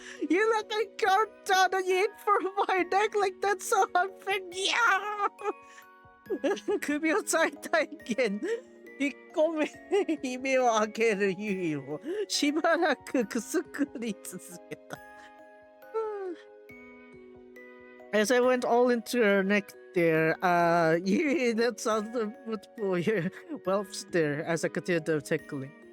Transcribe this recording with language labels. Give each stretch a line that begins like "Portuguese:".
English: You let me guard down and you hit for my neck like that's so unfair. Yeah!
Japanese: 首を最大限引っ込め目を開けるユイをしばらくくすくり続けた。
English: As I went all into her neck there, Yui that sounds multiple here whelps there as I continued the tickling.